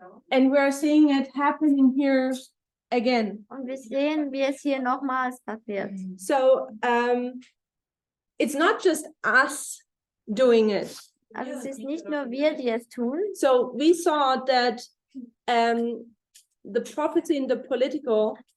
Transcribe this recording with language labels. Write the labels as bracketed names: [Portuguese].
[English] And we're seeing it happening here again. [German] Und wir sehen, wie es hier nochmals passiert. [English] So it's not just us doing it. [German] Also es ist nicht nur wir, die es tun. [English] So we saw that the prophecy in the political